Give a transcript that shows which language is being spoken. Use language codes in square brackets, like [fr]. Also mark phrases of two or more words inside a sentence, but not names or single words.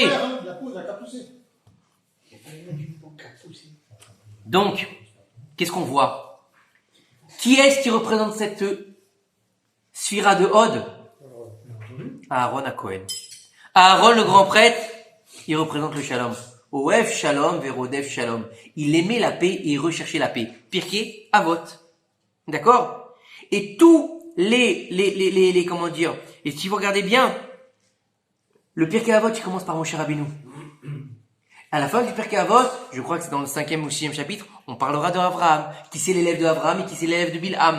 [fr] La pause a qu'à pousser. Donc, qu'est-ce qu'on voit? Qui est-ce qui représente cette sphira de Hod? Aaron à Cohen. Aaron, le grand prêtre, il représente le shalom. [he] אוהב שלום, ורודף שלום. [fr] Il aimait la paix et il recherchait la paix. Pirkei Avot. D'accord? Et tous les comment dire, et si vous regardez bien, le Pirkei Avot, il commence par Moshe Rabbeinu. À la fin du Pirkei Avot, je crois que c'est dans le 5e ou 6e chapitre, on parlera de Abraham, qui c'est l'élève de Abraham et qui c'est l'élève de Bilham.